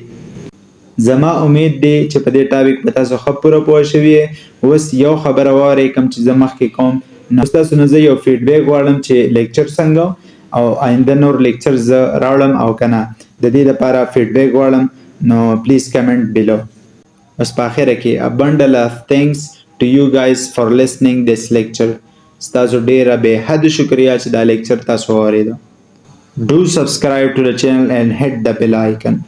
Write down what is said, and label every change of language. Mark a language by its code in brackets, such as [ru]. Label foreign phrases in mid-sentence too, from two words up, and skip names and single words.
[ps] زما امید دی چې په دې ټاپک په تاسو ښه پوره پوه شوي. اوس یو خبره واورئ کوم چې زه مخکې کوم. نو ستاسو نه زه یو فیډبیک غواړم چې لیکچر څنګه او آینده نور لیکچر زه راوړم او که نه. د دې لپاره فیډبیک غواړم نو [en] please comment below [ps] اوس په اخره کې [en] a bundle of thanks to you guys for listening this lecture [ps] ستاسو ډیره به حد شکریا چې دا لیکچر تاسو واوریدو [en] do subscribe to the channel and hit the bell icon